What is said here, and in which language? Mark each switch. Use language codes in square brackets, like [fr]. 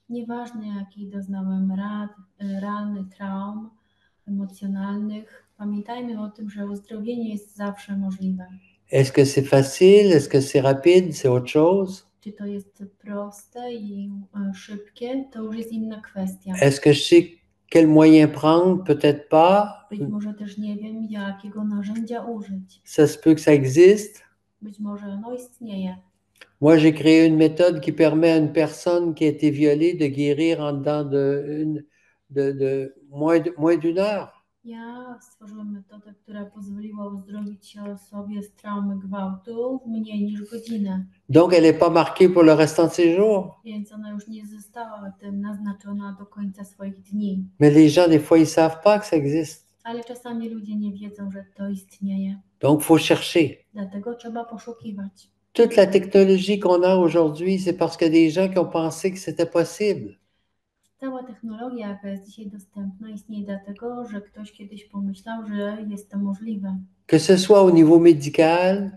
[pl] Nieważne, jakiej doznałem ran, traum emocjonalnych, pamiętajmy o tym, że uzdrowienie jest zawsze możliwe. [fr] Est-ce que c'est facile? Est-ce que c'est rapide? C'est autre chose? [pl] Czy to jest proste i szybkie, to już jest inna kwestia. [fr] Est-ce que je sais quel moyen prendre? Peut-être pas. [pl] Być może też nie wiem, jakiego narzędzia użyć. [fr] Ça se peut que ça existe. [pl] Być może ono istnieje. [fr] Moi, j'ai créé une méthode qui permet à une personne qui a été violée de guérir en dedans de moins d'une heure. [pl] Ja stworzyłam metodę, która pozwoliła uzdrowić się osobie z traumy gwałtu w mniej niż godzinę. [fr] Donc, elle n'est pas marquée pour le restant de ses jours. [pl] Więc ona już nie została tym naznaczona do końca swoich dni. [fr] Mais les gens, des fois, ils savent pas que ça existe. [pl] Ale czasami ludzie nie wiedzą, że to istnieje. [fr] Donc, faut chercher. [pl] Dlatego trzeba poszukiwać. [fr] Toute la technologie qu'on a aujourd'hui, c'est parce qu'il y a des gens qui ont pensé que c'était possible. [pl] Cała technologia, jaka jest dzisiaj dostępna, istnieje dlatego, że ktoś kiedyś pomyślał, że jest to możliwe. [fr] Que ce soit au niveau médical,